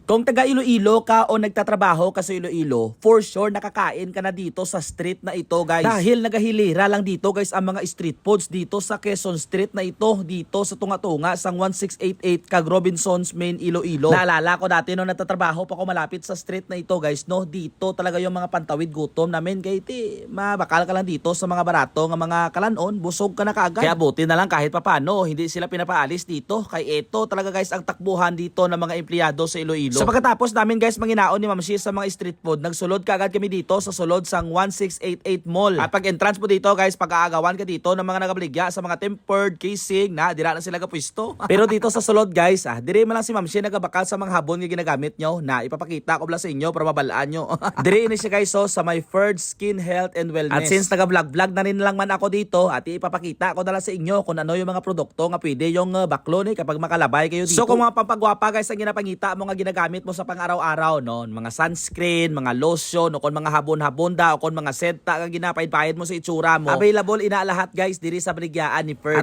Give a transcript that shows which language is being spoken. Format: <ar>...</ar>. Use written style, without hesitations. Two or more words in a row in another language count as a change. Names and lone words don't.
<tl>Kung taga Iloilo ka o nagtatrabaho ka sa Iloilo,</tl> <en>for sure</en> <tl>nakakain ka na dito sa street na ito, guys. Dahil nagahilira lang dito, guys, ang mga</tl> <en>street foods</en> <tl>dito sa Quezon Street na ito, dito sa Tunga-Tunga, sang 1688 Cag Robinsons Main, Iloilo. Naalala ko dati nung nagtatrabaho pa ako malapit sa street na ito, guys, no? Dito talaga yung mga pantawid gutom namin, kaya</tl> <hil>mabakal ka lang dito sa mga barato ng mga kalanon,</hil> <tl>busog ka na kaagad. Kaya buti na lang kahit papano, hindi sila pinapaalis dito. Kaya ito talaga, guys, ang takbuhan dito ng mga empleyado sa Iloilo. So pagkatapos namin, guys, manginaon ni Ma'am Shi sa mga</tl> <en>street food,</en> <hil>nagsulod ka agad kami dito sa sulod sang 1688 Mall.</hil> <tl>At pag entrance mo dito, guys, pag-aagawan ka dito ng mga nagabaligya sa mga</tl> <en>tempered casing</en> <hil>na dira na sila kapwisto. Pero dito sa sulod, guys, dire man lang si Ma'am Shi nagabakal sa mga habon nga ginagamit nyo na ipapakita ko bala sa inyo para mabalaan nyo. Dire ini siya, guys, so sa my Ferd Skin Health and Wellness.</hil> <tl>At since naga-vlog na rin lang man ako dito, at ipapakita ko dala sa inyo kung ano yung mga produkto nga pwede yung baklo ni kapag makalabay kayo dito. So kung mga pampagwapa, guys, ang ginapangita mo nga ginagamit mo sa pang-araw-araw, no, mga sunscreen, mga lotion, o kung mga habon-habonda, o kung mga senta nga ginapahid-pahid mo sa itsura mo,</tl> <hil>available ina lahat,</hil> <tl>guys,</tl> <hil>diri sa baligyaan ni Ferds.</hil>